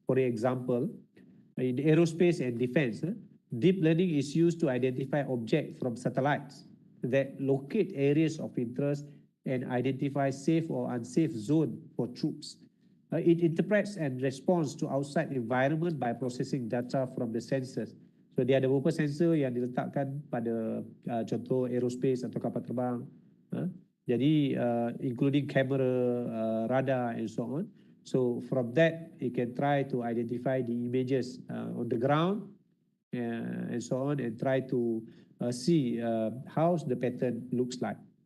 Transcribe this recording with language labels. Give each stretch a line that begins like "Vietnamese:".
English: For example, in aerospace and defense, deep learning is used to identify objects from satellites that locate areas of interest and identify safe or unsafe zone for troops. It interprets and responds to outside environment by processing data from the sensors.
Malay: So dia ada beberapa sensor yang diletakkan pada contoh aerospace atau kapal terbang.
English: Jadi including camera, radar and so on. So from that, it can try to identify the images on the ground and so on, and try to see how the pattern looks like.